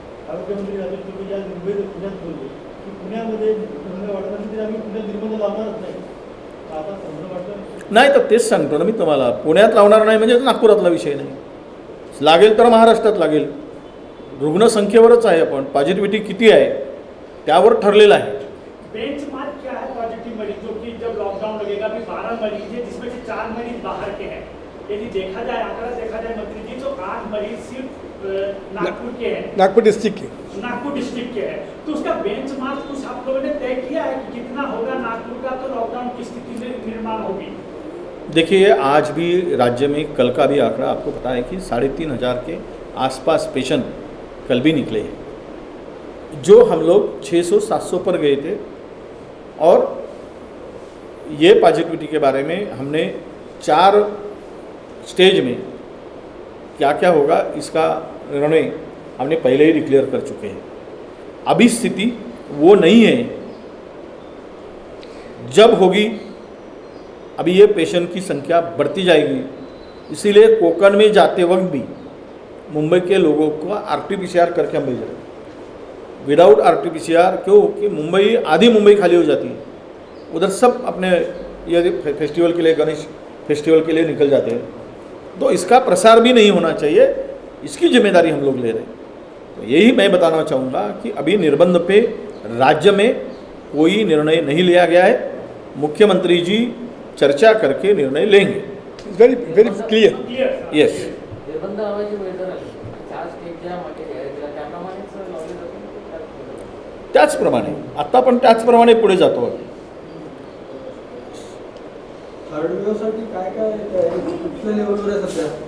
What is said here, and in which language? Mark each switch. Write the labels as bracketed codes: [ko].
[mr] आरोग्यमंत्री राजेश टोपे आज पुण्यात बोलले की पुण्यामध्ये निर्बंध वाढत असेल तरी आम्ही पुण्यात निर्बंध लावणारच नाही. आता समजा वाटतं नाही तर तेच सांगतो ना मी तुम्हाला, पुण्यात लावणार नाही म्हणजे नागपुरातला विषय नाही. लागेल तर महाराष्ट्रात लागेल. रुग्णसंख्येवरच आहे, आपण पॉझिटिव्हिटी किती आहे त्यावर ठरलेलं आहे. [hi] बेंचमार्क क्या है पॉजिटिव मरीज जो कि जब लॉकडाउन लगेगा अभी 12 मरीज है जिसमें से 4 मरीज बाहर के हैं. यदि देखा जाए आंकड़ा देखा जाए मंत्री जी तो 8 मरीज सिर्फ नागपुर के हैं, नागपूर डिस्ट्रिक्ट की नागपुर डिस्ट्रिक्ट के हैं. तो उसका बेंचमार्क कुछ आप लोगों ने तय किया है कि कितना होगा नागपुर का तो लॉकडाउन की स्थिति में निर्माण होगी? देखिए आज भी राज्य में कल का भी आंकड़ा आपको पता है कि 3,500 के आसपास पेशेंट कल भी निकले हैं. जो हम लोग 600-700 पर गए थे और ये पॉजिटिविटी के बारे में हमने 4 स्टेज में क्या क्या होगा इसका निर्णय हमने पहले ही डिक्लेयर कर चुके हैं. अभी स्थिति वो नहीं है. जब होगी अभी ये पेशेंट की संख्या बढ़ती जाएगी. इसीलिए कोकण में जाते वक्त भी मुंबई के लोगों को RT-PCR करके हम भेज रहे हैं. विदाउट RT-PCR क्यों कि मुंबई आधी मुंबई खाली हो जाती है. उधर सब अपने ये फेस्टिवल के लिए, गणेश फेस्टिवल के लिए निकल जाते हैं. तो इसका प्रसार भी नहीं होना चाहिए, इसकी जिम्मेदारी हम लोग ले रहे हैं. तो यही मैं बताना चाहूँगा कि अभी निर्बंध पे राज्य में कोई निर्णय नहीं लिया गया है. मुख्यमंत्री जी चर्चा करके निर्णय लेंगे. [en] Very very clear. Yes, [mr] निर्बंध लावायची वेळ जर आली 4 स्टेट ज्या मागे घ्यायच्या त्याप्रमाणेच लावले जातील. त्याचप्रमाणे आता पण त्याचप्रमाणे पुढे जातो. थर्ड वेव्हसाठी काय काय कुठल्या लेवलवर आहे सध्या?